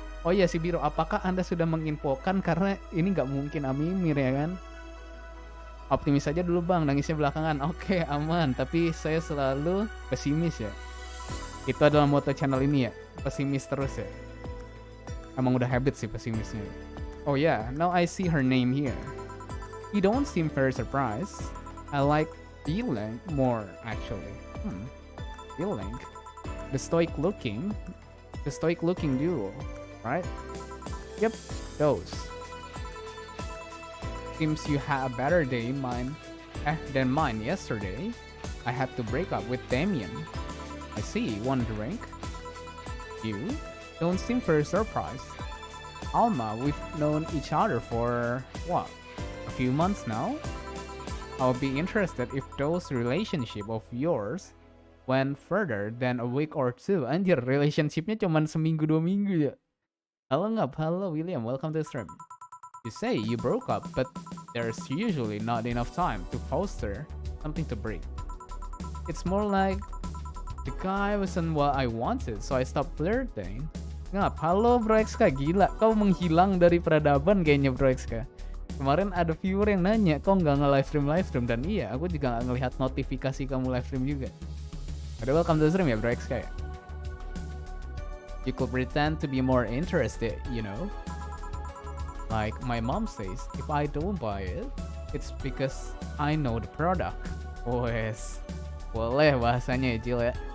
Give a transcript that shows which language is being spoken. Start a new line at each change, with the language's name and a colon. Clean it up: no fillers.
Indonesian: Oh iya si Biro, apakah Anda sudah menginfokan karena ini nggak mungkin Amimir ya kan? Optimis aja dulu bang, nangisnya belakangan. Oke, aman. Tapi saya selalu pesimis ya. Itu adalah moto channel ini ya. Pesimis terus ya. Emang udah habit sih pesimisnya.
English: Oh yeah, now I see her name here. You don't seem very surprised. I like feeling more actually. Feeling. The stoic looking duo, right? Yep, those. Seems you had a better day than mine yesterday. I had to break up with Damien. I see, one drink. You don't seem very surprised. Alma, we've known each other for, what, a few months now? I'll be interested if those relationship of yours went further than a week or two.
Indonesian: Anjir, relationshipnya cuman seminggu 2 minggu ya. Halo ngap, halo William,
English: welcome to the stream. You say you broke up, but there's usually not enough time to foster something to break. It's more like the guy wasn't what I wanted, so I stopped flirting.
Indonesian: Ngap, halo Bro XK, gila, kau menghilang dari peradaban kayaknya Bro XK. Kemarin ada viewer yang nanya, kok nggak nge-livestream, dan iya, aku juga nggak ngelihat notifikasi kamu livestream juga. Udah
English: welcome to the stream
Indonesian: ya Bro XK ya.
English: You could pretend to be more interested, you know. Like my mom says, if I don't buy it, it's because I know the product.
Indonesian: Wes, boleh bahasanya ya Jill ya.